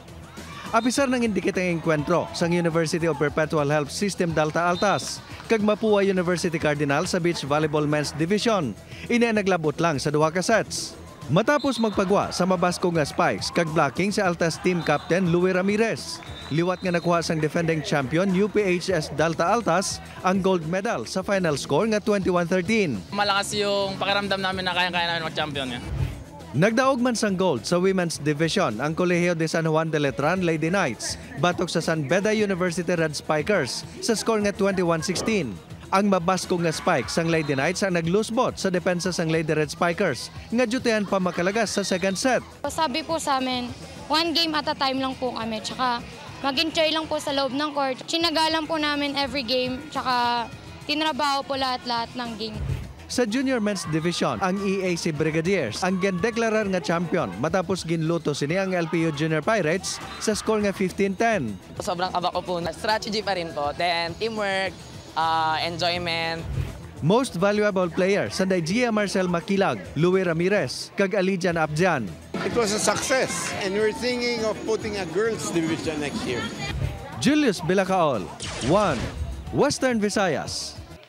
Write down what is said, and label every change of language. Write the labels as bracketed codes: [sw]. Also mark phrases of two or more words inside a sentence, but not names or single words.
[hil] Apisar ng indikit ang enkwentro sa University of Perpetual Health System Dalta Altas kag Mapua University Cardinal sa Beach Volleyball Men's Division. Ina naglabot lang sa duha ka sets. Matapos magpagwa sa mabasko nga spikes kag blocking sa Altas [en] Team Captain [hil] Louie Ramirez. Liwat nga nakuha sang [en] defending champion [hil] UPHS Dalta Altas ang [en] gold medal [hil] sa [en] final score [hil] nga 21-13. [tl] Malakas yung pakiramdam namin na kaya-kaya namin mag-champion niya. [hil] Nagdaog man sang gold sa Women's Division ang Colegio de San Juan de Letran Lady Knights batok sa San Beda University Red Spikers sa score nga 21-16. Ang mabasko nga spike sang Lady Knights ang naglusbot sa depensa sang Lady Red Spikers nga dutehan pa makalagas sa [en] second set. [tl] Sabi po sa amin, [en] one game at a time [tl] lang po kami, tsaka mag-enjoy lang po sa loob ng court. Sinagalan po namin [en] every game, [tl] tsaka tinrabaho po lahat-lahat ng game. Sa Junior Men's Division, ang EAC Brigadiers ang gindeklarar nga champion matapos ginluto sini ang LPU Junior Pirates sa score nga 15-10. Sobrang kaba ko po na strategy pa rin po, [en] then teamwork, enjoyment. Most valuable player [hil] sa Gia Marcel Makilag, Louie Ramirez, kag Alijan Abjan. [en] It was a success and we're thinking of putting a girls division next year. [hil] Julius Bilacaol, 1, Western Visayas.